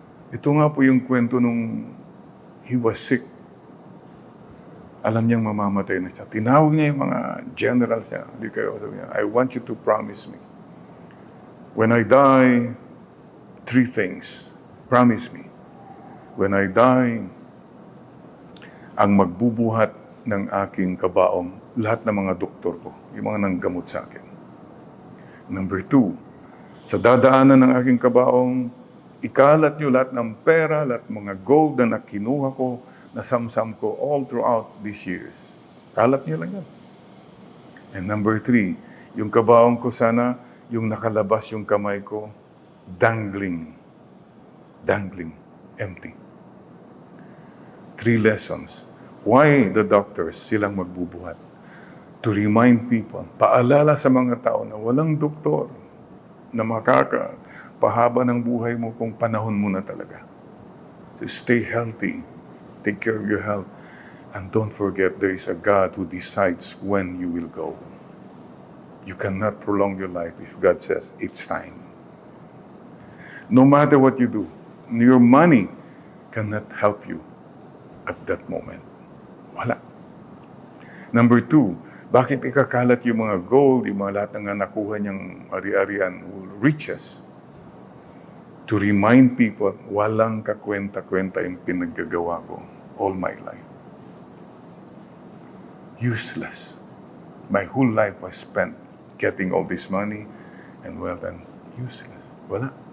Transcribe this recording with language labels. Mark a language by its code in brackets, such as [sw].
[tl] Ito nga po yung kwento nung [en] he was sick. [tl] Alam niyang mamamatay na siya. Tinawag niya yung mga generals niya. Hindi kayo, sabi niya, [en] I want you to promise me. When I die, 3 things. Promise me. When I die, [tl] ang magbubuhat ng aking kabaong, lahat ng mga doktor ko, yung mga nanggamot sa akin. Number 2, sa dadaanan ng aking kabaong, ikalat niyo lahat ng pera, lahat ng mga gold na nakinuha ko, nasamsam ko [en] all throughout these years. [tl] Kalat niyo lang yan. [en] And number 3, [tl] yung kabaong ko sana, yung nakalabas yung kamay ko, [en] dangling, empty. 3 lessons. Why the doctors [tl] silang magbubuhat? [en] To remind people, [tl] paalala sa mga tao na walang doktor na makakapahaba ng buhay mo kung panahon mo na talaga. [en] So stay healthy. Take care of your health. And don't forget, there is a God who decides when you will go. You cannot prolong your life if God says, it's time. No matter what you do, your money cannot help you at that moment. [tl] Wala. Number 2, bakit ikakalat yung mga gold, yung mga lahat ng nakuha niyang ari-arian, riches? [en] To remind people, [tl] walang kakwenta-kwenta yung pinaggagawa ko [en] all my life. Useless. My whole life was spent getting all this money and wealth, and useless. [tl] Wala.